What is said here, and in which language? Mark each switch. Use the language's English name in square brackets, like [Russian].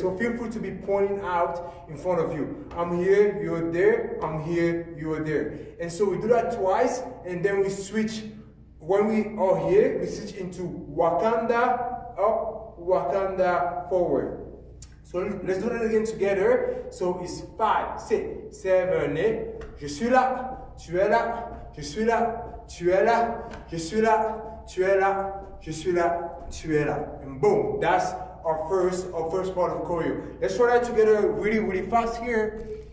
[English] So feel free to be pointing out in front of you. I'm here, you are there, I'm here, you are there. And so we do that twice, and then we switch. When we are here, we switch into Wakanda up, Wakanda forward. So let's do that again together. So it's 5, 6, 7, 8. [French] Je suis là, tu es là, je suis là, tu es là, je suis là, tu es là, je suis là, tu es là. [English] And boom, that's our first part of choreo. Let's try that together really fast here.